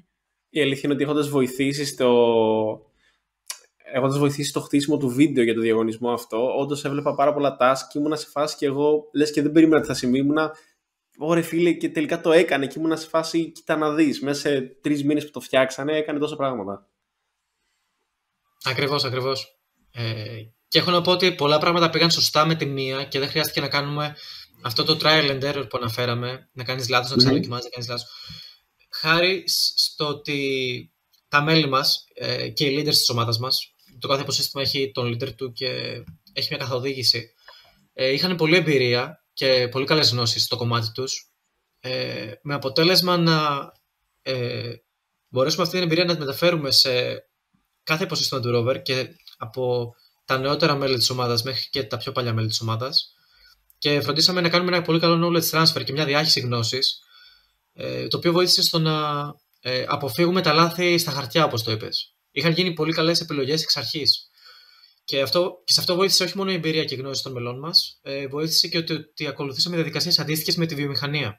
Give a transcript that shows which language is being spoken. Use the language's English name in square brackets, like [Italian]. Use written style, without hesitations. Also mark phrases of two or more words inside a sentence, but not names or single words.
[Greek] Η αλήθεια είναι ότι έχοντας βοηθήσει στο χτίσιμο του βίντεο για το διαγωνισμό αυτό, όντως έβλεπα πάρα πολλά task και ήμουνα σε φάση και εγώ, λες και δεν περίμενα ότι θα συμβεί. Ωραία φίλε, και τελικά το έκανε και ήμουν σε φάση, κοίτα να δεις, μέσα σε 3 μήνες που το φτιάξανε έκανε τόσα πράγματα. Ακριβώς. Και έχω να πω ότι πολλά πράγματα πήγαν σωστά με τη μία και δεν χρειάστηκε να κάνουμε αυτό το [English] trial and error [Greek] που αναφέραμε, να κάνεις λάθος, να ξαναδοκιμάζεις, να κάνεις λάθος. Χάρη στο ότι τα μέλη μας και οι leaders της ομάδας μας, το κάθε υποσύστημα έχει τον leader του και έχει μια καθοδήγηση, είχαν πολλή εμπειρία και πολύ καλές γνώσεις στο κομμάτι τους με αποτέλεσμα να μπορέσουμε αυτή την εμπειρία να τη μεταφέρουμε σε κάθε υποσύστημα του rover και από τα νεότερα μέλη της ομάδας μέχρι και τα πιο παλιά μέλη της ομάδας, και φροντίσαμε να κάνουμε ένα πολύ καλό [English] knowledge transfer [Greek] και μια διάχυση γνώσης, το οποίο βοήθησε στο να αποφύγουμε τα λάθη στα χαρτιά, όπως το είπες. Είχαν γίνει πολύ καλές επιλογές εξ αρχής. Και σε αυτό βοήθησε όχι μόνο η εμπειρία και η γνώση των μελών μας, βοήθησε και ότι ακολουθήσαμε διαδικασίες αντίστοιχες με τη βιομηχανία.